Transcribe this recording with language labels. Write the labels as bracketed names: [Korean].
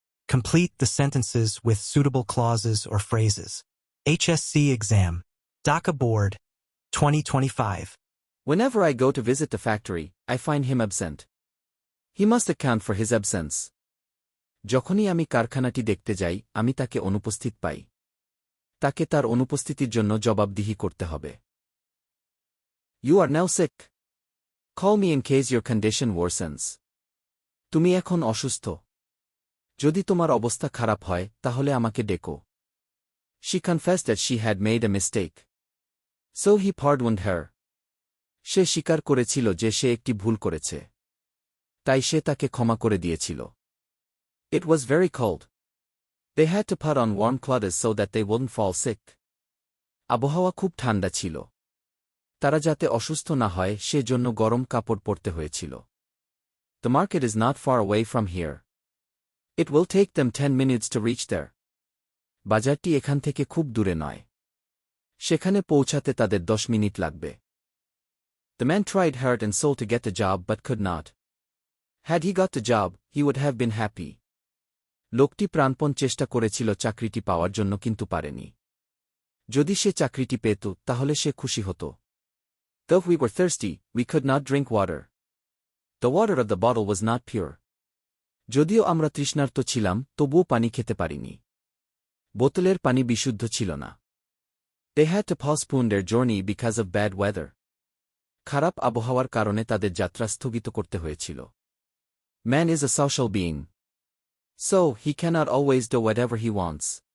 [English] Complete the sentences with suitable clauses or phrases. HSC exam. Dhaka Board. 2025. Whenever I go to visit the factory, I find him absent. He must account for his absence. [Bangla] যখনই আমি কারখানাটি দেখতে যাই, আমি তাকে অনুপস্থিত পাই। তাকে তার অনুপস্থিতির জন্য জবাবদিহি করতে হবে। [English] You are now sick. Call me in case your condition worsens. [Bangla] তুমি এখন অসুস্থ। যদি তোমার অবস্থা খারাপ হয়, তাহলে আমাকে ডেকো। [English] She confessed that she had made a mistake. So he pardoned her. [Bangla] সে স্বীকার করেছিল যে সে একটি ভুল করেছে। তাই সে তাকে ক্ষমা করে দিয়েছিল। [English] It was very cold. They had to put on warm clothes so that they wouldn't fall sick. [Bangla] আবহাওয়া খুব ঠান্ডা ছিল। তারা যাতে অসুস্থ না হয় সে জন্য গরম কাপড় পরতে হয়েছিল। [English] The market is not far away from here. It will take them 10 minutes to reach there. [Bangla] বাজারটি এখান থেকে খুব দূরে নয়। সেখানে পৌঁছাতে তাদের 10 মিনিট লাগবে। [English] The man tried heart and soul to get the job but could not. Had he got the job, he would have been happy. [Bangla] লোকটি প্রাণপণ চেষ্টা করেছিল চাকরিটি পাওয়ার জন্য কিন্তু পারেনি। যদি সে চাকরিটি পেত তাহলে সে খুশি হতো। [English] Though we were thirsty, we could not drink water. The water of the bottle was not pure. [Bangla] যদিও আমরা তৃষ্ণার্ত ছিলাম, তবুও পানি খেতে পারিনি। বোতলের পানি বিশুদ্ধ ছিল না। [English] They had to postpone their journey because of bad weather. [Bangla] খারাপ আবহাওয়ার কারণে তাদের যাত্রা স্থগিত করতে হয়েছিল। [English] Man is a social being. So, he cannot always do whatever he wants.